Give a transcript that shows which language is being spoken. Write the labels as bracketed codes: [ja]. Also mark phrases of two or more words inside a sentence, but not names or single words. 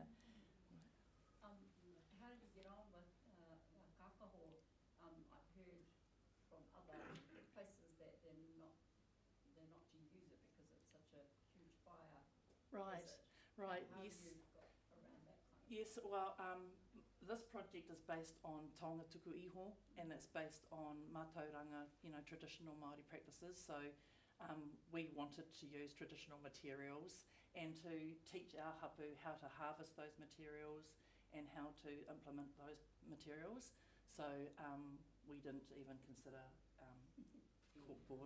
[en] How did you get on with kakaho? I've heard from other places that they're not to use it because it's such a huge fire. Right, right, How yes. you got around that kind of Yes, well, this project is based on [mi] taonga tuku iho, [en] and it's based on mātauranga, traditional Māori practices. So we wanted to use traditional materials and to teach our hapū how to harvest those materials and how to implement those materials. So we didn't even consider corkboard.